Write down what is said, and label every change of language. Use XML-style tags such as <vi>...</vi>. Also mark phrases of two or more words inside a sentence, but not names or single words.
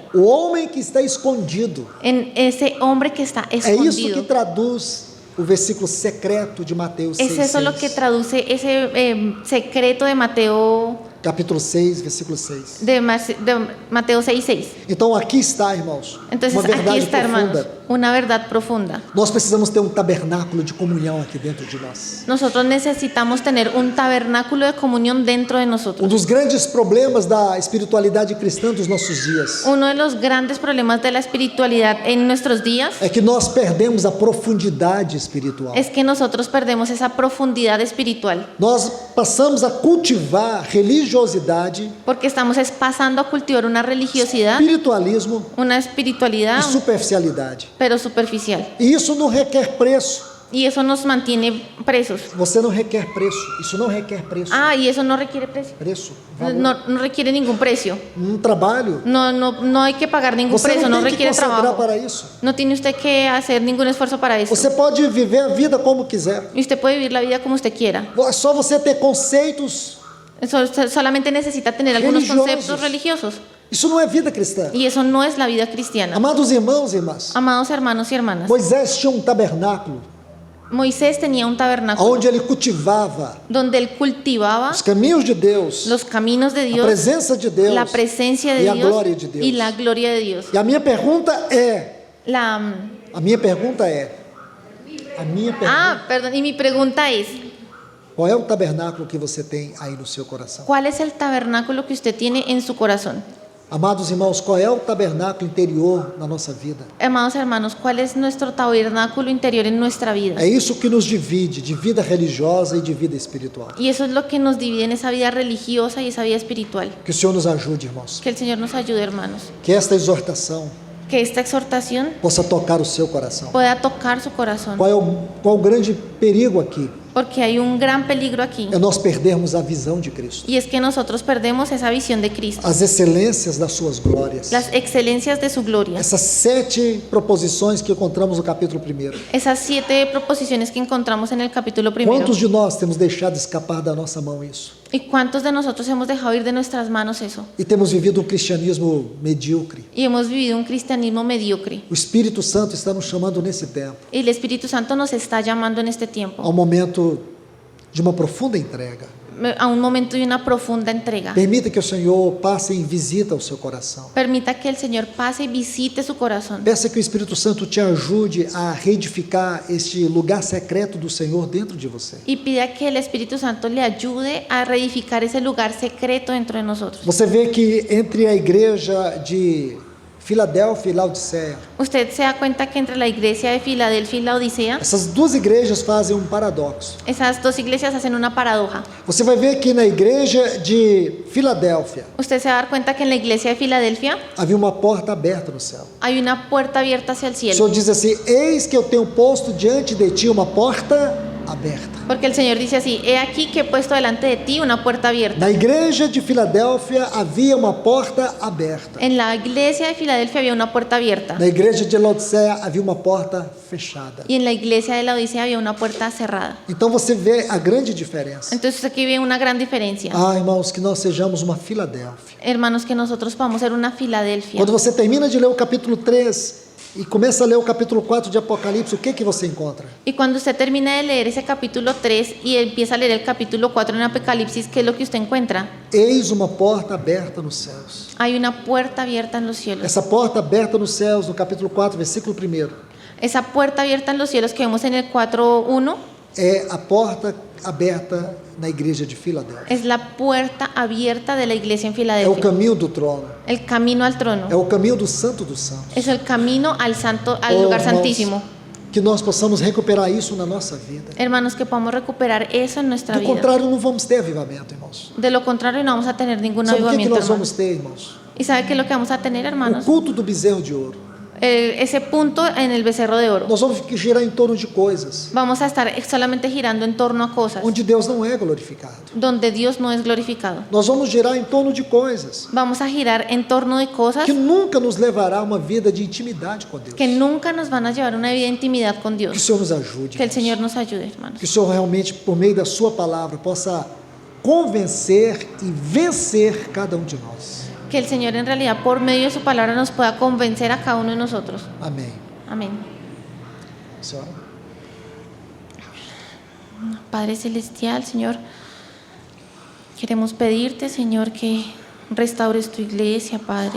<pt>o homem que está escondido.</pt> <es>En ese hombre que está</es> <pt>É isso que escondido. traduz o versículo secreto de Mateus 6,</pt> <es>Es eso lo que traduce ese secreto de Mateo,</es> <pt>capítulo 6, versículo 6.</pt> <es>de Mateo 6:6.</es> <pt>Então aqui está, irmãos,</pt> <es>Entonces,</es> <pt>uma</pt> <es>aquí</es> <pt>verdade</pt> <es>está, hermanos,</es> <pt>profunda.</pt> <es>una verdad profunda.</es> <pt>Nós precisamos ter um tabernáculo de comunhão aqui dentro de nós.</pt> <es>Nosotros necesitamos tener un tabernáculo de comunión dentro de</es> <pt>Um</pt> <es>nosotros.</es> <pt>dos grandes problemas da espiritualidade cristã dos nossos dias</pt> <es>Uno de los grandes problemas de la espiritualidad en nuestros días</es> <pt>é que nós perdemos a profundidade espiritual.</pt> <es>es que nosotros perdemos esa profundidad espiritual,</es> <pt>Nós passamos a cultivar religiosidade,</pt> <es>porque estamos pasando a cultivar una religiosidad,</es> <pt>espiritualismo</pt> <es>una</es> <pt>e</pt> <es>espiritualidad,</es> <pt>superficialidade.</pt> <es>pero superficial.</es> <pt>E isso não requer preço.</pt> <es>Y eso nos mantiene presos.</es> <pt>Você não requer preço. Isso não requer preço.</pt> <es>Ah, y eso no requiere precio.</es> <pt>Preço, valor.</pt> <es>No requiere ningún precio.</es> <pt>Trabalho.</pt> <es>No hay que pagar ningún</es> <pt>Você</pt> <es>precio,</es> <pt>não</pt> <es>no</es> <pt>tem que</pt> <es>requiere</es> <pt>consagrar</pt> <es>trabajo.</es> <pt>para isso.</pt> <es>No tiene usted que hacer ningún esfuerzo para eso.</es> <pt>Você pode viver a vida como quiser.</pt> <es>Y usted puede vivir la vida como usted quiera.</es> <pt>É só você ter conceitos.</pt> <es>Solamente necesita tener algunos</es> <pt>Religiosos.</pt> <es>conceptos religiosos.</es> <pt>Isso não é vida cristã.</pt> <es>Y eso no es la vida cristiana.</es> <pt>Amados irmãos e irmãs,</pt> <es>Amados hermanos y hermanas,</es> <pt>Moisés tinha um tabernáculo</pt> <es>Moisés tenía un tabernáculo</es> <pt>onde ele cultivava</pt> <es>donde él cultivaba</es> <pt>os caminhos de Deus,</pt> <es>los caminos de</es> <pt>a</pt> <es>Dios,</es> <pt>presença de Deus</pt> <es>la presencia</es> <pt>e</pt> <es>de</es> <pt>a</pt> <es>Dios</es> <pt>glória de Deus.</pt> <es>y la gloria de Dios.</es> <pt>E a minha pergunta é,</pt> <es>La,</es> <pt>a minha pergunta é</pt> <es>perdón, y mi pregunta es,</es> <pt>qual é o tabernáculo que você tem aí no seu coração?</pt> <es>¿cuál es el tabernáculo que usted tiene en su corazón?</es> <pt>Amados irmãos, qual é o tabernáculo interior na nossa vida?</pt> <es>Amados hermanos, ¿cuál es nuestro tabernáculo interior en nuestra vida?</es> <pt>É isso que nos divide de vida religiosa e de vida espiritual.</pt> <es>Y eso es lo que nos divide en esa vida religiosa y esa vida espiritual.</es> <pt>Que o Senhor nos ajude, irmãos.</pt> <es>Que el Señor nos ayude, hermanos.</es> <pt>Que esta exortação</pt> <es>Que esta exhortación</es> <pt>possa tocar o seu coração.</pt> <es>pueda tocar su corazón.</es> <pt>Qual o grande perigo aqui?</pt> <es>Porque hay un gran peligro aquí.</es> <pt>É nós perdermos a visão de Cristo.</pt> <es>Y es que nosotros perdemos esa visión de Cristo.</es> <pt>As excelências das suas glórias.</pt> <es>Las excelencias de su gloria.</es> <pt>Essas 7 proposições que encontramos no capítulo 1.</pt> <es>Esas 7 proposiciones que encontramos en el capítulo 1.</es> <pt>Quantos de nós temos deixado escapar da nossa mão isso?</pt> <es>¿Y cuántos de nosotros hemos dejado ir de nuestras manos eso?</es> <pt>E temos vivido um cristianismo medíocre.</pt> <es>Y hemos vivido un cristianismo mediocre.</es> <pt>O Espírito Santo está nos chamando nesse tempo</pt> <es>Y el Espíritu Santo nos está llamando en este tiempo</es> <pt>ao momento de uma profunda entrega.</pt> <es>a un momento de una profunda entrega.</es> <pt>Permita que o Senhor passe em visita ao seu coração.</pt> <es>Permita que el Señor pase y visite su corazón.</es> <pt>Peça que o Espírito Santo te ajude a reedificar este lugar secreto do Senhor dentro de você.</pt> <es>Y pida que el Espíritu Santo le ayude a reedificar ese lugar secreto dentro de nosotros.</es> <pt>Você vê que entre a igreja de Filadélfia e Laodiceia,</pt> <es>Usted se da cuenta que entre la iglesia de Filadelfia y la Odisea,</es> <pt>essas duas igrejas fazem um paradoxo.</pt> <es>esas dos iglesias hacen una paradoja.</es> <pt>Você vai ver que na igreja de Filadélfia</pt> <es>Usted se va a dar cuenta que en la iglesia de Filadelfia</es> <pt>havia uma porta aberta no céu.</pt> <es>hay una puerta abierta hacia el</es> <pt>O</pt> <es>cielo.</es> <pt>Senhor diz assim: eis que eu tenho posto diante de ti uma porta aberta.</pt> <es>Porque el Señor dice así: he aquí que he puesto delante de ti una puerta abierta.</es> <pt>Na igreja de Filadélfia havia uma porta aberta.</pt> <es>En la iglesia de Filadelfia había una puerta abierta.</es> <pt>Na igreja de Laodiceia havia uma porta fechada.</pt> <es>Y en la iglesia de la Odisea había una puerta cerrada.</es> <pt>Então você vê a grande diferença.</pt> <es>Entonces aquí viene una gran diferencia.</es> <pt>Irmãos, que nós sejamos uma Filadélfia.</pt> <es>Hermanos, que nosotros podamos ser una Filadelfia.</es> <pt>Quando você termina de ler o capítulo 3 e começa a ler o capítulo 4 de Apocalipse, o que você encontra?</pt> <es>Y cuando usted termina de leer ese capítulo 3 y empieza a leer el capítulo 4 en Apocalipsis, ¿qué es lo que usted encuentra?</es> <pt>Eis uma porta aberta nos céus.</pt> <es>Hay una puerta abierta en los cielos.</es> <pt>Essa porta aberta nos céus, no capítulo 4, versículo 1,</pt> <es>Esa puerta abierta en los cielos que vemos en el 4:1</es> <pt>é a porta aberta na igreja de Filadélfia.</pt> <es>es la puerta abierta de la iglesia en</es> <pt>É o</pt> <es>Filadelfia.</es> <pt>caminho do trono.</pt> <es>El camino al trono.</es> <pt>É o caminho do Santo dos Santos.</pt> <es>Es el camino al</es> <pt>Oh,</pt> <es>lugar</es> <pt>irmãos,</pt> <es>santísimo.</es> <pt>que nós possamos recuperar isso na nossa vida.</pt> <es>Hermanos, que podamos recuperar eso en nuestra</es> <pt>Do</pt> <es>vida.</es> <pt>contrário, não vamos ter avivamento, irmãos.</pt> <es>De lo contrario, no vamos a tener ningún</es> <pt>Sabe o que</pt> <es>avivamiento,</es> <pt>nós</pt> <es>hermanos.</es> <pt>vamos ter, irmãos?</pt> <es>¿Y sabe qué es lo que vamos a tener,</es> <pt>O</pt> <es>hermanos?</es> <pt>culto do bezerro de ouro.</pt> <es>Ese punto en el becerro de oro.</es> <pt>Nós vamos girar em torno de coisas</pt> <es>Vamos a estar solamente girando en torno a cosas</es> <pt>onde Deus não é glorificado.</pt> <es>donde Dios no es glorificado.</es> <pt>Nós vamos girar em torno de coisas</pt> <es>Vamos a girar en torno de cosas</es> <pt>que nunca nos levará a uma vida de intimidade com Deus.</pt> <es>que nunca nos van a llevar a una vida de intimidad con</es> <pt>Que o</pt> <es>Dios.</es> <pt>Senhor nos ajude.</pt> <es>Que el</es> <pt>irmãos.</pt> <es>Señor nos ayude, hermanos.</es> <pt>Que o Senhor realmente, por meio da sua palavra, possa convencer e vencer cada um de nós.</pt> <es>Que el Señor en realidad por medio de su palabra nos pueda convencer a cada uno de nosotros.</es> <pt>Amém.</pt> <es>Amén.</es> <pt>Senhora?</pt> <es>Padre Celestial, Señor, queremos pedirte, Señor, que restaures tu iglesia, Padre.</es>